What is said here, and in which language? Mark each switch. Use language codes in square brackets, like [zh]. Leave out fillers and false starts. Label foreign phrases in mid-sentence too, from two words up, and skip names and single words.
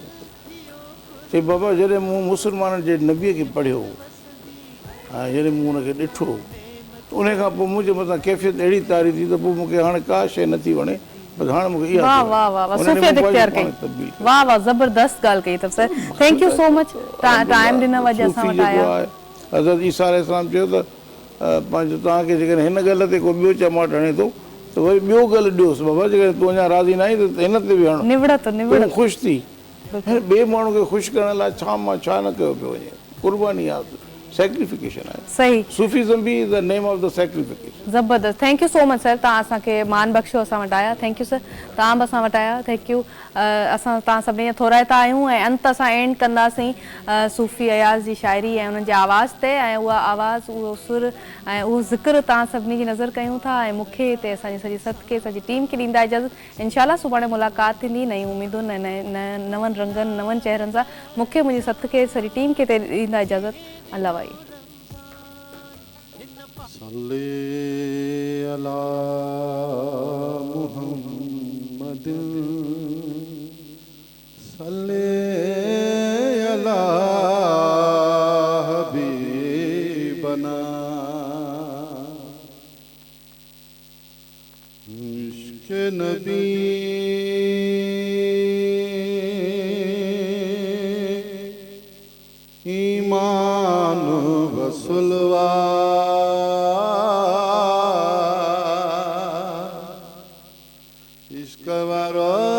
[sd] चई बाबा जॾहिं मूं मुस्लमाननि जे नबीअ खे पढ़ियो ऐं जॾहिं मूं हुनखे ॾिठो, उन खां पोइ मुंहिंजे मथां कैफ़ियत अहिड़ी तारी थी त पोइ मूंखे हाणे का शइ नथी वणे, बसि हाणे मूंखे इहा ज़बरदस्त ॻाल्हि कई अथव सर, [en] thank you so much, [sd] टाइम ॾिनव अॼु असां वटि आया। हज़रत ईसा अलैहिस्सलाम चयो त पंहिंजो तव्हांखे जेकॾहिं हिन ॻाल्हि ते को ॿियो चमाट हणे थो त वरी ॿियो ॻाल्हि ॾियोसि, बाबा जेकॾहिं तूं अञा राज़ी न आई त हिन ते बि हण, ख़ुशि थी। ॿिए माण्हू खे ख़ुशि करण लाइ छा मां छा न कयो पियो वञे, क़ुर्बानी आहे। सेक्रिफिकेशन आहे. सही, [en] सूफीज़म बि is the name of the sacrification. [sd] ज़बरदस्त. [en] thank you so much sir, [sd] तव्हां असांखे मान बख़्शियो असां वटि आया. [en] thank you sir, [sd] तव्हां बि असां वटि आया. [en] thank you. [sd] असां तव्हां सभिनी थोराइता आहियूं ऐं अंत असां एंड कंदासीं सूफ़ी अयाज़ जी शाइरी ऐं उन्हनि जे आवाज़ ते, ऐं उहा आवाज़, उहो सुर ऐं उहो ज़िक्र तव्हां सभिनी जी नज़र कयूं था. ऐं मूंखे हिते असांजी सॼी सदके सॼी टीम खे ॾींदा इजाज़त. इंशाल्लाह सुभाणे मुलाक़ात थींदी नई उमेदुनि ऐं नवनि रंगनि नवनि चेहरनि सां. मूंखे मुंहिंजी सदके सॼी टीम खे ॾींदा इजाज़त. अल्लाह वाई. [ar] صلِّ على محمد صلِّ على حبيبنا [sd] इश्क़ नबी ईमान वसुलवा इश्क़ वारो